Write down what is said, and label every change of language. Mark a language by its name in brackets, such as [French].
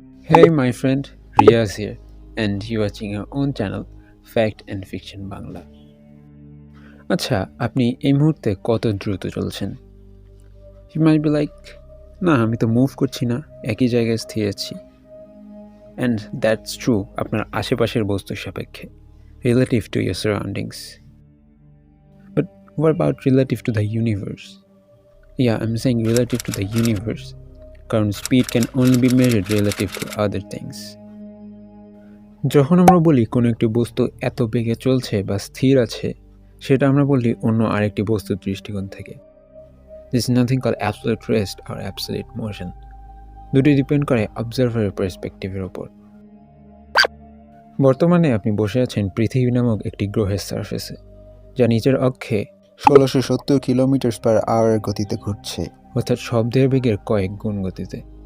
[English] Hey, my friend, Riaz here, and you're watching your own channel, Fact and Fiction Bangla. [Bangla] আচ্ছা, আপনি এই মুহূর্তে কত দ্রুত চলছেন? [English] You might be like, [Bangla] না আমি তো মুভ করছি না, একই জায়গায় স্থির আছি। [English] And that's true [Bangla] আপনার আশেপাশের বস্তুর সাপেক্ষে, [English] relative to your surroundings. But what about relative to the universe? Yeah, I'm saying relative to the universe, [Bangla] কারণ [English] speed can only be measured relative to other things. [Bangla] যখন আমরা বলি কোনো একটি বস্তু এত বেগে চলছে বা স্থির আছে, সেটা আমরা বলি অন্য আরেকটি বস্তুর দৃষ্টিকোণ থেকে। [English] There is nothing called absolute rest or absolute motion. [Bangla] দুটি ডিপেন্ড করে অবজারভারের পার্সপেক্টিভের ওপর। বর্তমানে আপনি বসে আছেন পৃথিবী নামক একটি গ্রহের সারফেসে, যা নিচের অক্ষে 1670 কিলোমিটার/আওয়ার গতিতে ঘুরছে, অর্থাৎ শব্দের বেগের কয়েক গুণ গতিতে।